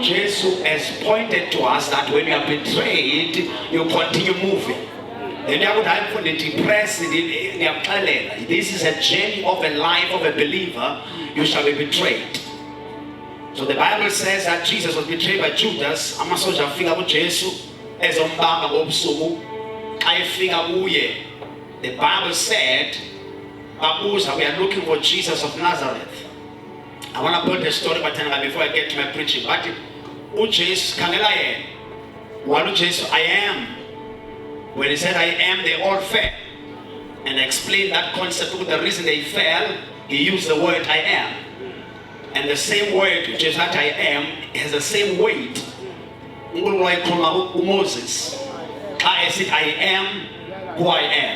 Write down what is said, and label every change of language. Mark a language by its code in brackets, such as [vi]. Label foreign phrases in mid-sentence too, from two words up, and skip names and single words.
[en] Jesus has pointed to us that when you are betrayed, you continue moving. This is a journey of a life of a believer. You shall be betrayed. So the Bible says that Jesus was betrayed by Judas. [xh] Amasoja afika kuJesu ezombamba ngobusuku. Xa efika kuye, [en] the Bible said, babuza, we are looking for Jesus of Nazareth. I want to build a story before I get to my preaching. [xh] But uJesu khangela yena. Walu Jesu, [en] I am. When he said I am, they all fell. And explained that concept. The reason they fell, he used the word I am. And the same word, which is that I am, has the same weight. Moses. I said I am who I am.